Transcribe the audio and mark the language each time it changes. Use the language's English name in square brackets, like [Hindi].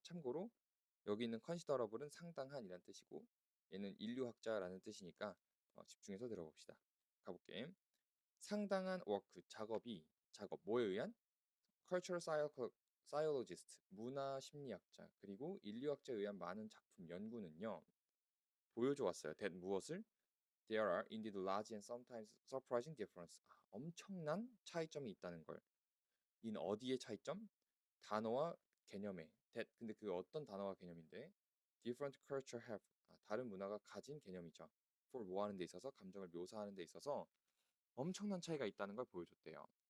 [Korean] 참고로 여기 있는 considerable은 상당한이란 뜻이고 얘는 인류학자라는 뜻이니까 집중해서 들어봅시다. 가볼게. 상당한 워크, 작업 뭐에 의한? [English] cultural psychologist, [Korean] 문화 심리학자 그리고 인류학자에 의한 많은 작품 연구는요. 보여줘 왔어요. that 무엇을? [English] There are indeed large and sometimes surprising difference. [Korean] 엄청난 차이점이 있다는 걸. in 어디의 차이점? 단어와 개념에. that 근데 그 어떤 단어와 개념인데? [English] different culture have. [Korean] 다른 문화가 가진 개념이죠. for 뭐 하는 데 있어서 감정을 묘사하는 데 있어서 엄청난 차이가 있다는 걸 보여줬대요.